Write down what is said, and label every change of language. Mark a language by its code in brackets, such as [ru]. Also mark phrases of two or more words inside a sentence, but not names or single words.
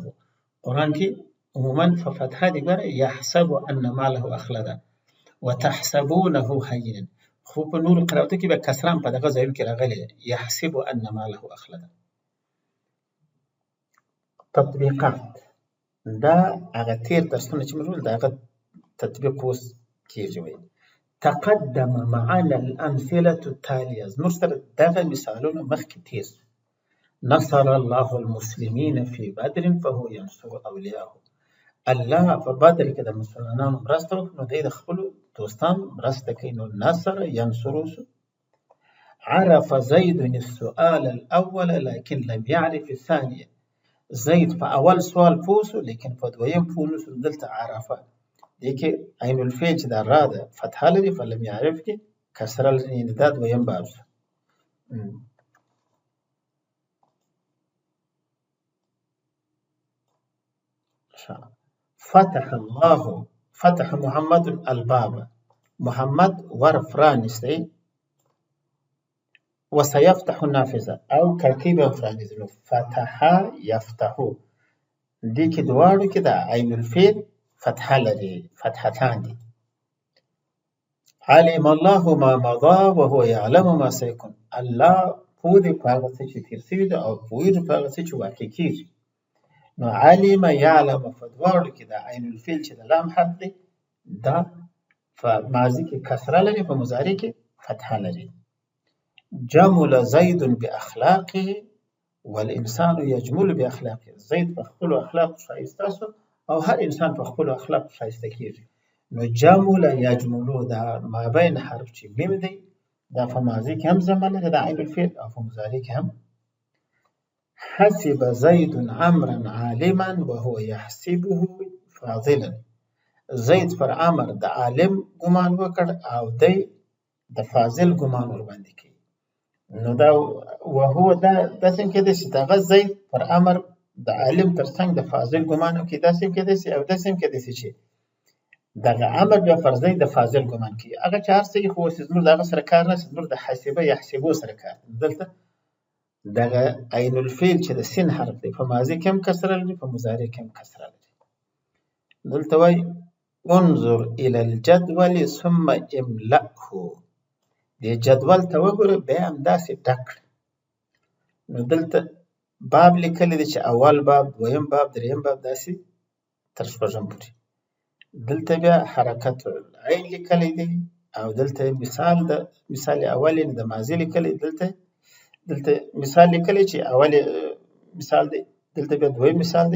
[ps] قرآن کې عموما په فتحه دي ګوره [ar] یحسب ان ماله اخلده وتحسبونه هینا، [ps] خو په نورو قرائتو کې به کسره هم په دغه ځایو کې راغلې [ar] یحسب ان ماله اخلده. [ps] تطبیقات دا هغه تیر درسونه چې موږ ول د هغه تطبیق اوس کېږي. [ar] وایي تقدم معنا الامثله التاليه، [ps] زموږ سره دغه مثالونه مخکې تیر شو. [ar] نصر الله المسلمین فی بدر فهو ینصر اولیاءه، [ps] الله په بدر کې د مسلمانانو مرسته وکړه نو دی د خپلو دوستانو مرسته کوي، نو نصر ینصر شو. [ar] عرف زید السؤال الاول لكن لم يعرف الثانيه، [ps] زید په اول سوال پوه شو لیکن په دویم پوه نه شو، دلته عرفه دې کې [ar] عین الفعل [ps] چې دا را ده فتحه لري، په [ar] لم یعرف [ps] کې کسره لري، یعنې دا دویم باب شو. [ar] فتح محمد الباب، [ps] محمد ور پرانستی، [ar] وسيفتح النافذه [ps] او کړکۍ به پرانیزي، نو فتح یفتحو دې کې دواړو کې د [ar] عین الفعل [ps] فتحه لري، فتحتان دي. [ar] علم الله ما مضى وهو يعلم ما سيكون، [ps] الله پوه دی په هغه څه چې تېر شوي ده او پوهېږي په هغه څه چې واقع کېږي. نو علم یعلم په دواړو کې د [ar] عین الفعل [ps] چې د لام حرف دی دا په ماضي کې کسره لري، په مضارع کې فتحه لري. [ar] جمل زید باخلاقه والانسان یجمل باخلاقه، [ps] زید په خپلو اخلاقو ښایسته شو او هر انسان په خپلو اخلاقو ښایسته کېږي. نو جمل یجملو دا مابین حرف چې میم دی دا په ماضي کې هم ضمه لري د [ar] عین الفعل [ps] او په مضارع کې هم. [ar] حسب زید عمرا عالما وهو يحسبه فاضلا، [ps] زید پر عمر د عالم ګمان وکړ او دی د فاضل ګمان ورباندې کوي. نو دا وهو دا داسې هم کېدای شي دغه زید پر عمر د عالم ترڅنګ د فاضل ګمان وکړي، داسې هم کېدای شي او داسې هم کېدای شي چې دغه عمر بیا پر زید د فاضل ګمان کوي. هغه چې هر څه یې خو اوس زموږ د هغه سره کار نه، زموږ د حسبه یحسبو سره کار. دلته دغه [ar] عین الفعل [ps] چې د سین حرف دی په ماضي کې هم کسره لري، په مضارع کې هم کسره لري. دلته وایي [ar] انظر الى الجدول ثم املأه، [ps] دې جدول ته وګوره بیا همداسې ډک کړه. نو دلته باب لیکلی دی چې اول باب، دویم باب، دریم باب، داسې تر شپږم پورې. دلته بیا حرکت عین لیکلی دی او دلته مثال اول یعنې د ماضي لیکلی، دلته مثال لیکلی چې اول مثال دی، دلته بیا دویم مثال دی.